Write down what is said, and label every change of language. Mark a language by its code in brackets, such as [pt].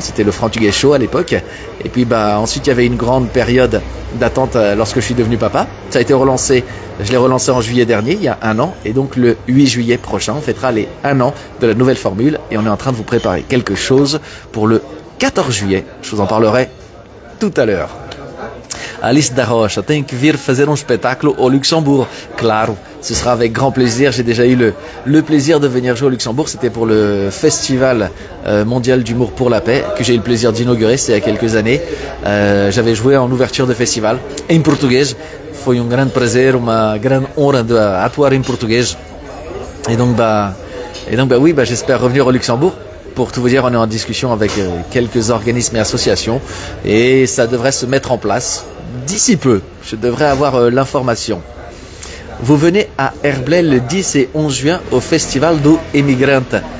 [fr] C'était le Frantuguais Show à l'époque. Et puis ensuite il y avait une grande période d'attente lorsque je suis devenu papa. Ça a été relancé. Je l'ai relancé en juillet dernier, il y a 1 an. Et donc le 8 juillet prochain, on fêtera les 1 an de la nouvelle formule. Et on est en train de vous préparer quelque chose pour le 14 juillet. Je vous en parlerai tout à l'heure. [pt] Alice da Rocha tem que vir fazer espetáculo au Luxembourg. [fr] Claro, ce sera avec grand plaisir. J'ai déjà eu le plaisir de venir jouer au Luxembourg. C'était pour le Festival mondial d'humour pour la paix que j'ai eu le plaisir d'inaugurer. C'était il y a quelques années. J'avais joué en ouverture de festival [pt] em português. Foi grande prazer, uma grande honra de atuar em português. [fr] Et donc oui, j'espère revenir au Luxembourg. Pour tout vous dire, on est en discussion avec quelques organismes et associations et ça devrait se mettre en place d'ici peu. Je devrais avoir l'information. Vous venez à Herblay le 10 et 11 juin au Festival do Emigrante.